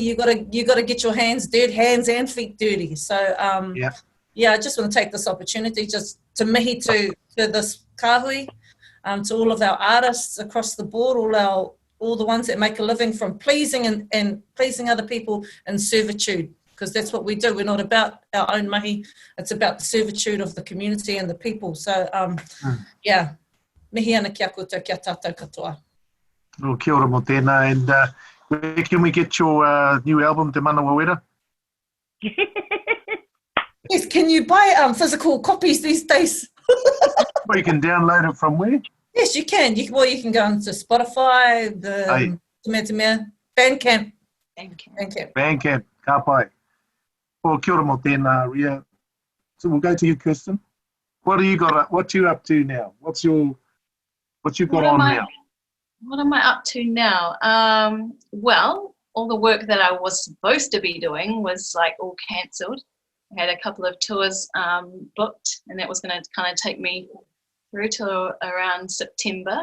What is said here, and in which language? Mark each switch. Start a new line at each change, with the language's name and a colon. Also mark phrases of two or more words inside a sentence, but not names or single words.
English: You got to get your hands and feet dirty. So, I just want to take this opportunity just to mihi to this kahui, to all of our artists across the board, all the ones that make a living from pleasing and pleasing other people in servitude. Because that's what we do. We're not about our own mahi. It's about the servitude of the community and the people. So,
Māori: mihi ana kia koutou kia tātou katoa. Oh, kia ora mo tēnā.
English: And where can we get your new album, Te Mana Waiata? Yes, can you buy physical copies these days? Well, you can download it from where? Yes, you can. You can go into Spotify, the Bandcamp. Bandcamp,
Māori: ka pai. Well, kia ora mo tēnā, Ria.
English: So we'll go to you, Kirsten. What you up to now? What you got on now? What am I up to now? Well, all the work that I was supposed to be doing was all cancelled. I had a couple of tours booked, and that was going to kind of take me through to around September.